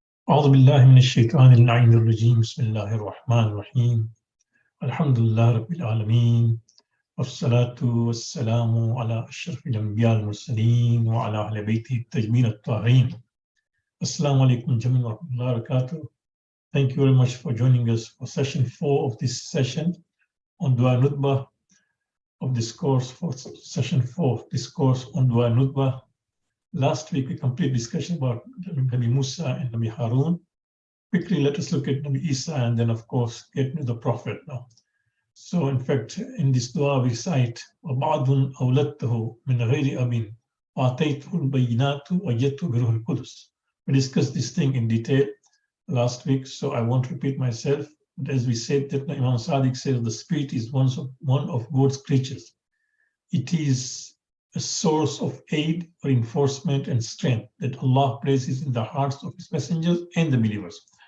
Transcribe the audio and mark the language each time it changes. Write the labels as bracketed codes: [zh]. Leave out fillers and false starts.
[ar] أعوذ بالله من الشيطان اللعين الرجيم بسم الله الرحمن الرحيم الحمد لله رب العالمين والصلاة والسلام على أشرف الأنبياء المرسلين وعلى أهل بيته الطيبين الطاهرين. Assalamu alaikum جميعا ورحمة الله وبركاته. [en] Thank you very much for joining us for session 4 of this session on Dua al-Nudbah of this course, for session 4 of this course on Dua al-Nudbah. Last week we completed discussion about Nabi Musa and Nabi Harun. Quickly, let us look at Nabi Isa and then, of course, get to the Prophet now. So, in fact, in this dua we recite, [ar] وَبَعْضٌ أَوْلَدْتَهُ مِنْ غَيْرِ أَبٍ وَأَتَيْتُهُ الْبَيِّنَاتُ وَجَدْتُ بِرُوحِ الْقُدُسِ. [en] We discussed this thing in detail last week, so I won't repeat myself. But as we said, that Imam Sadiq says the Spirit is one of God's creatures. It is a source of aid, reinforcement, and strength that Allah places in the hearts of His messengers and the believers.